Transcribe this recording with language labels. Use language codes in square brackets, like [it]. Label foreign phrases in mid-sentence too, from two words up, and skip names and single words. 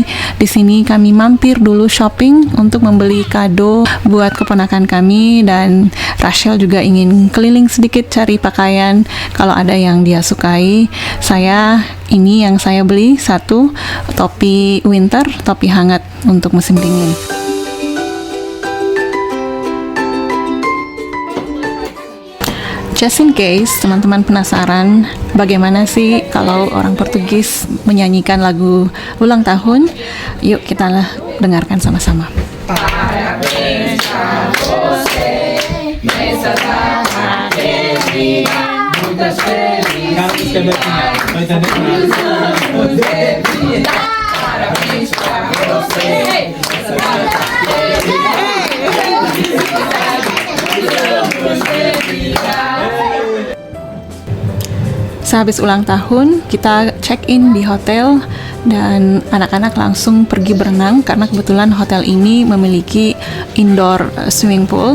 [id] Di sini kami mampir dulu shopping untuk membeli kado buat keponakan kami, dan Rachel juga ingin keliling sedikit cari pakaian kalau ada yang dia sukai. Ini yang saya beli, satu topi winter, topi hangat untuk musim dingin. [en] Just in case [id] teman-teman penasaran bagaimana sih kalau orang Portugis menyanyikan lagu ulang tahun, yuk kita dengarkan sama-sama. [pt] Parabéns pra você, nessa data querida, muitas felicidades, muitos anos de vida. Parabéns pra você, nessa data querida, [id] sehabis ulang tahun, kita check-in di hotel dan anak-anak langsung pergi berenang karena kebetulan hotel ini memiliki [en] indoor swimming pool.